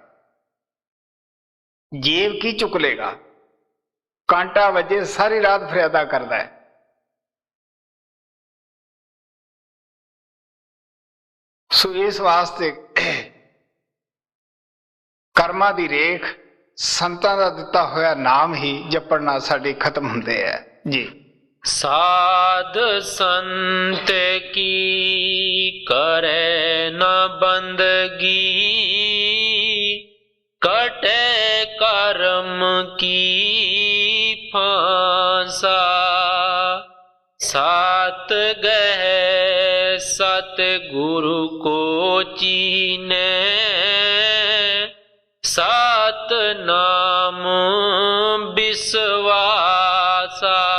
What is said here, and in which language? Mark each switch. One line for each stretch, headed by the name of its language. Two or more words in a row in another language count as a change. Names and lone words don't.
Punjabi: ਜੇਬ ਕੀ ਚੁੱਕ ਲੇਗਾ? ਕਾਂਟਾ ਵਜੇ ਸਾਰੀ ਰਾਤ ਫਰਿਆਦਾ ਕਰਦਾ ਹੈ। ਸੋ ਇਸ ਵਾਸਤੇ ਕਰਮਾਂ ਦੀ ਰੇਖ ਸੰਤਾਂ ਦਾ ਦਿੱਤਾ ਹੋਇਆ ਨਾਮ ਹੀ ਜਪਣ ਨਾਲ ਸਾਡੇ ਖਤਮ ਹੁੰਦੇ ਹੈ ਜੀ।
Hindi: साध संत की करे न बंदगी, कटे कर्म की फांसा, सात गह सत गुरु को चीने, सात नाम विश्वासा,